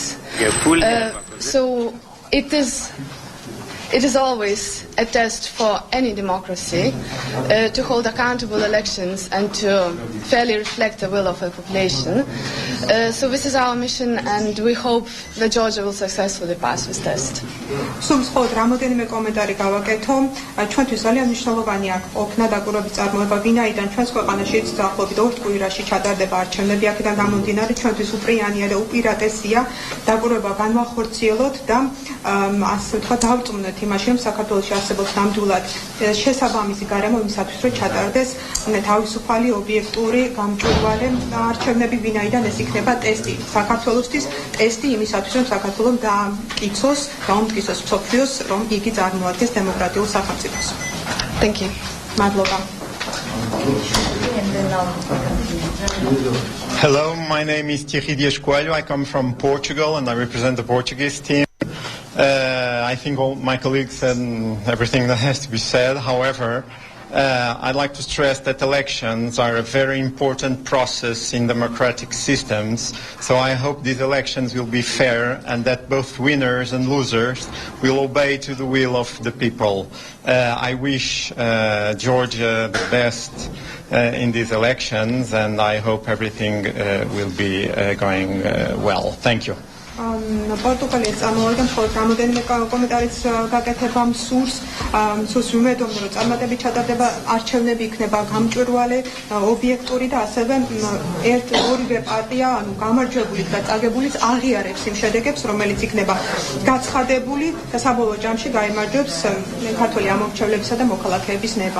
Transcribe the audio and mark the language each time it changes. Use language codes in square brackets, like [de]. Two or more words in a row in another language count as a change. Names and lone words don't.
[en] So it is always a test for any democracy to hold accountable elections and to fairly reflect the will of the population. So this is our mission, and we hope that Georgia will successfully pass this test. [ka] სულ მხოლოდ რამოდენიმე კომენტარი გავაკეთო. ჩვენთვის ძალიან მნიშვნელოვანია ყოფნა დაკვირვების წარმოება, ვინაიდან ჩვენს ქვეყანაში დაახლოებით 2 კვირაში ჩატარდება არჩევნები. აქედან გამომდინარე, ჩვენთვის უპრიანია და უპირატესია დაკვირვება განვახორციელოთ და ასე ვთქვათ, დავწუნოთ იმაში, რომ საქართველოში არსებობს ნამდვილად შესაბამისი გარემო იმისათვის, რომ ჩატარდეს თავისუფალი, ობიექტური, გამჭვირვალე არჩევნები, ვინაიდან ეს იქნება ტესტი საქართველოსთვის, ტესტი იმისათვის, რომ საქართველოს დაამტკიცოს, დაუმტკიცოს მსოფლიოს, რომ იგი წარმოადგენს დემოკრატიულ სახელმწიფოს. [en] Thank you. [ka] მადლობა. [en] Hello, my name is Thierry Dias Coelho. I come from Portugal and I represent the Portuguese team. I think all my colleagues said everything that has to be said. However, I'd like to stress that elections are a very important process in democratic systems. So I hope these elections will be fair and that both winners and losers will obey to the will of the people. I wish Georgia the best in these elections, and I hope everything will be going well. Thank you. [ka] პორტუგალიის წარმომადგენლ მხოლოდ რამოდენიმე კომენტარიც გაკეთება მსურს ვიმედოვნე, რომ წარმატებით ჩატარდება არჩევნები, იქნება გამჭვირვალე, ობიექტური და ასევე ორივე პარტია, ანუ გამარჯვებულიც და წაგებულიც აღიარებს იმ შედეგებს, რომელიც იქნება გაცხადებული და საბოლოო ჯამში გაიმარჯვებს ქართველი ამომრჩევლებისა და მოქალაქეების ნება.